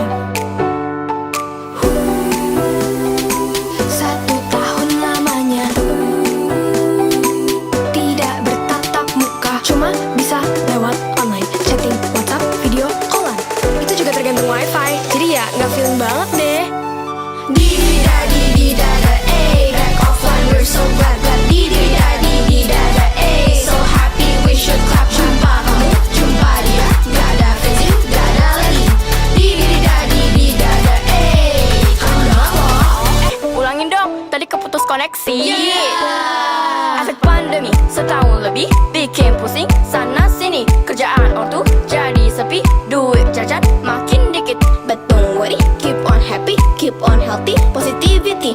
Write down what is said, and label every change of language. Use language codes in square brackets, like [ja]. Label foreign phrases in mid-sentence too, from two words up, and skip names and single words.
[id] 1 tahun lamanya tidak bertatap muka, cuma bisa lewat online, chatting, WhatsApp, [en] video callan. [id] Itu juga tergantung wifi, jadi ya nggak feeling banget deh. Di-da-di-di-da-da, [en] back offline we're so glad. Di-di-da-di-di-da-da, so happy we should clap. [id] Jumpa kamu, jumpa dia, nggak ada freezing, nggak ada lagi. Di-di-da-di-di-da-da, kamu udah loh. Ulangin dong, tadi keputus koneksi. Efek pandemi setahun lebih bikin pusing sana sini, kerjaan ortu jadi sepi, duit jajan makin dikit. [en] But don't worry, keep on happy, keep on healthy, positivity.